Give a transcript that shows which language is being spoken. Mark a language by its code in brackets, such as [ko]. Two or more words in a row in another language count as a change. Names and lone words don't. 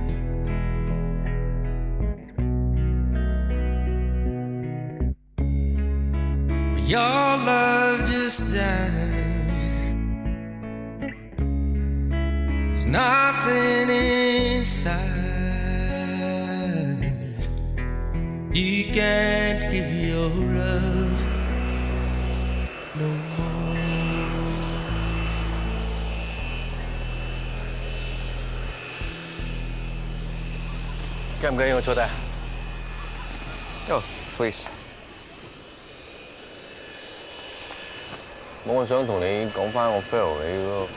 [en] Your love just died. There's nothing inside. You can't give your love no more. [yue] 介唔介意我坐低 [en] ？Oh, please。 [yue] 我想同你講翻我 fail 你嗰個。